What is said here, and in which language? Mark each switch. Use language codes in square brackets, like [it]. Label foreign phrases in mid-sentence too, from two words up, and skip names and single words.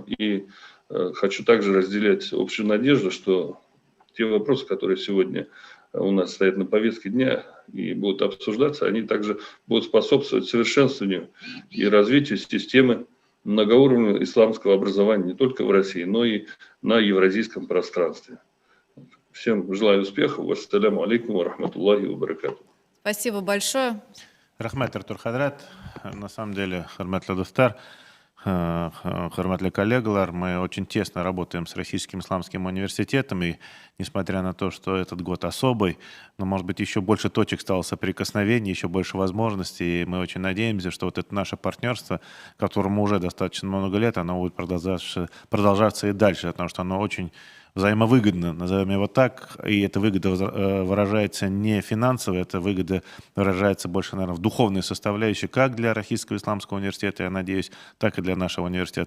[ru] И хочу также разделять общую надежду, что те вопросы, которые сегодня у нас стоят на повестке дня и будут обсуждаться, они также будут способствовать совершенствованию и развитию системы многоуровневого исламского образования не только в России, но и на евразийском пространстве. Всем желаю успехов. [ar] والسلام عليكم ورحمة الله وبركاته. [ru] Спасибо большое. [tt] Рахмат Артур Хадрат. [ru] На самом деле, [tt] Хармат Ладустар, Хармат коллегалар, [ru] мы очень тесно работаем с Российским исламским университетом, и несмотря на то, что этот год особый, но, может быть, еще больше точек стало соприкосновений, еще больше возможностей, и мы очень надеемся, что вот это наше партнерство, которому уже достаточно много лет, оно будет продолжаться и дальше, потому что оно очень взаимовыгодно, назовем его так, и эта выгода выражается не финансово, эта выгода выражается больше, наверное, в духовной составляющей, как для Российского исламского университета, я надеюсь, так и для нашего университета.